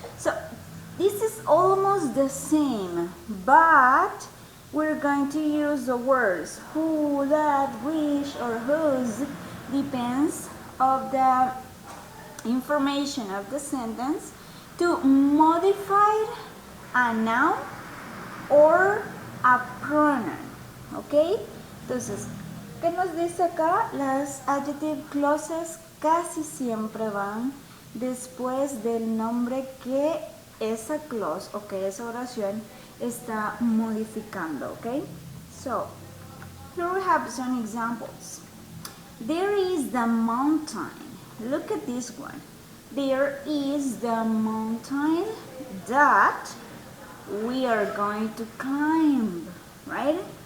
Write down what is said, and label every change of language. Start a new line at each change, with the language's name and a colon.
English: So this is almost the same, but we're going to use the words who, that, which, or whose, depends of the information of the sentence to modify a noun or a pronoun, ¿ok?
Spanish: Entonces, ¿qué nos dice acá? Las adjective clauses casi siempre van después del nombre que esa clause o que esa oración está modificando, ¿ok?
English: So, here we have some examples. There is the mountain. Look at this one. There is the mountain that we are going to climb, right?